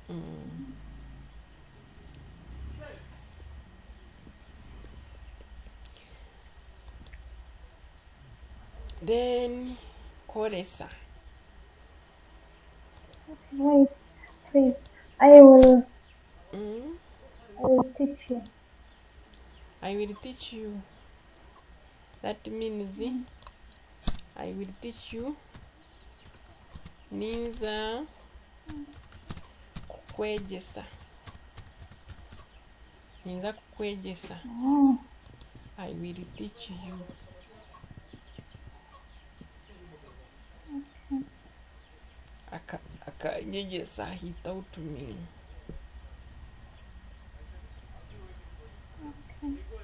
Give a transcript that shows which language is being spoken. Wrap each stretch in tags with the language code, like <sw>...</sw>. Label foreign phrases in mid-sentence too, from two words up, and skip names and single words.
<en>Then koresa. Wait, please. I Mm? will teach you. I will teach you. That means I will teach you</en> <nyn>ninza kukwegesa. Ninza kukwegesa. Oh,</nyn> <en>I will teach you. Akanyegesa, he taught me. okay.</en>